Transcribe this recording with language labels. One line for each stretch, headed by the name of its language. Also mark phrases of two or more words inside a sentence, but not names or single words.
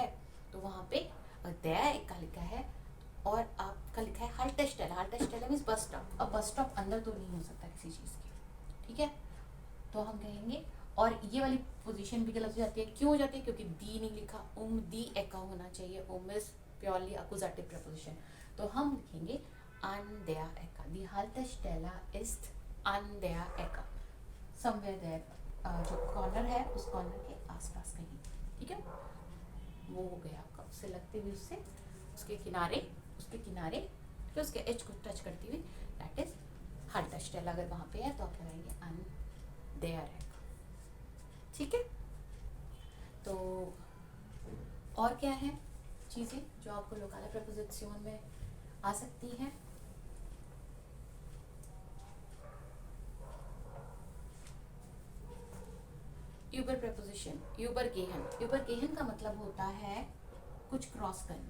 Hindi: तो वहाँ पे
German: der Ecke
Hindi: लिखा है और आपका लिखा है हाल्टस्टेला. हाल्टस्टेला
English: means bus stop.
Hindi: अब बस स्टॉप अंदर तो नहीं हो सकता किसी चीज़ के. ठीक है, तो हम कहेंगे, और ये वाली पोजीशन भी गलत हो जाती है. क्यों हो जाती है, क्योंकि दी नहीं लिखा,
German: die Ecke
Hindi: होना चाहिए.
English: is purely accusative preposition.
Hindi: तो हम लिखेंगे
German: an der Ecke. Die Haltestelle ist an der Ecke.
English: Somewhere there.
Hindi: जो कॉर्नर है उस कॉर्नर के आसपास कहीं. ठीक है, वो हो गया आपका. उससे लगते हुए उसके किनारे फिर उसके एज को टच करती हुई,
English: that is
Hindi: हाल्टस्टेला. अगर वहाँ पे है तो आप लगाएंगे
German: an der Ecke.
Hindi: ठीक है, तो और क्या है चीज़ें जो आपको लोकल प्रपोजिशन में आ सकती हैं. यूबर प्रपोजिशन, यूबरगेहन का मतलब होता है कुछ क्रॉस करना.